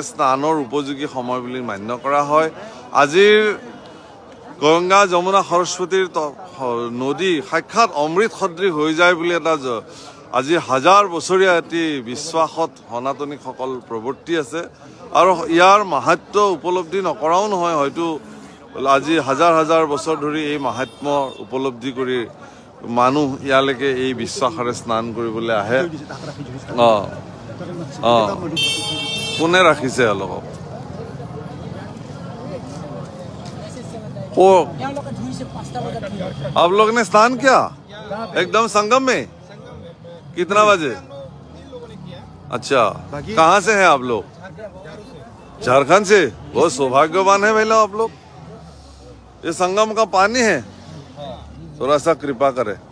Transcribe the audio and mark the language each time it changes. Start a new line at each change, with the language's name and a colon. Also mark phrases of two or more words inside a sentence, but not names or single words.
Assamese: স্নানৰ উপযোগী সময় বুলি মান্য কৰা হয় আজিৰ গংগা যমুনা সৰস্বতীৰ নদী সাক্ষাৎ অমৃত সদৃশ হৈ যায় বুলি এটা আজি 1000 বছৰীয়া এটি বিশ্বাসত সনাতনীসকল প্ৰৱৰ্তি আছে আৰু ইয়াৰ মাহাত্ম্য উপলব্ধি নকৰাও নহয় হয়তো আজি 1000 বছৰ ধৰি এই মাহাত্ম্য উপলব্ধি কৰি মানুহ ইয়ালৈকে এই বিশ্বাসৰে স্নান কৰিবলৈ আহে কোনে ৰাখিছে অলপ
Hindi: आप लोग ने स्नान किया एकदम संगम में कितना बजे अच्छा कहाँ से हैं आप लोग झारखंड से बहुत सौभाग्यवान है भैया आप लोग ये संगम का पानी है थोड़ा सा कृपा करे